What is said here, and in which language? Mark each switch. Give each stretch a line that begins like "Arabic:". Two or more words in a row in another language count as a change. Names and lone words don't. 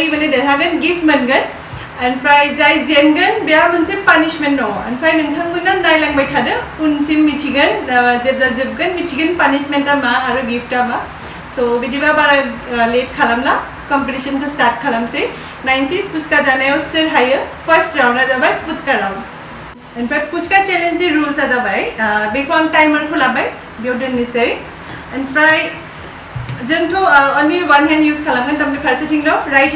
Bodo: माने देरहागोन गिफ्ट मोनगोन ओमफ्राय जाय जेनगोन बेहा मोनसे पानिशमेन्ट दङ ओमफ्राय नोंथांमोना नायलांबाय थादो उनसिम मिथिगोन जेब्ला जोबगोन मिथिगोन पानिशमेन्टआ मा आरो गिफ्टआ मा सो बिदिबा बारा लेट खालामला कम्पिटिशनखौ स्टार्ट खालामसै नाइनसै पुचका जानायाव सोर हायो फर्स्ट राउन्डआ जाबाय पुचका राउन्ड ओमफ्राय पुचका चैलेंजनि रुल्सआ जाबाय बेखौ आं टाइमारखौ लाबाय बेयाव दोननोसै ओमफ्राय जोंथ'
English: only one hand
Bodo: यूज खालामगोन तारमाने फारसेथिंल' राइट